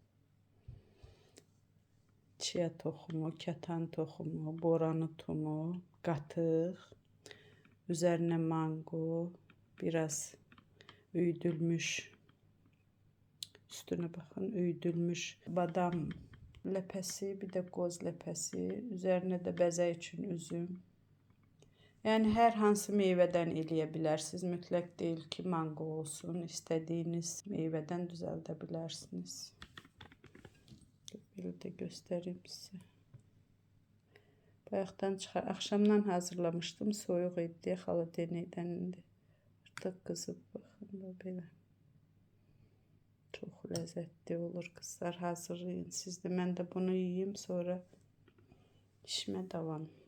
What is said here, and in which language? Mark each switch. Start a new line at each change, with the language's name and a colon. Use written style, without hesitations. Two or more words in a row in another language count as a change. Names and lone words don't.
Azerbaijani: Chia toxumu, kətan toxumu, boranı tumu, qatıq, üzərinə mango, biraz üyüdülmüş, üstünə baxın, üyüdülmüş badam ləpəsi, bir də qoz ləpəsi, üzərinə də bəzək üçün üzüm. Yəni hər hansı meyvədən eləyə bilərsiniz. Mütləq deyil ki, mango olsun. İstədiyiniz meyvədən düzəldə bilərsiniz.
Turkish: Böyle de göstereyim size.
Azerbaijani: Bayaqdan çıxar. Axşamdan hazırlamışdım. Soyuq idi. Xala deneydən indi. Artıq qızıb baxın da belə. Çox ləzzətli olur kızlar. Hazırlayın siz də. Mən də bunu yiyeyim. Sonra işimə davam.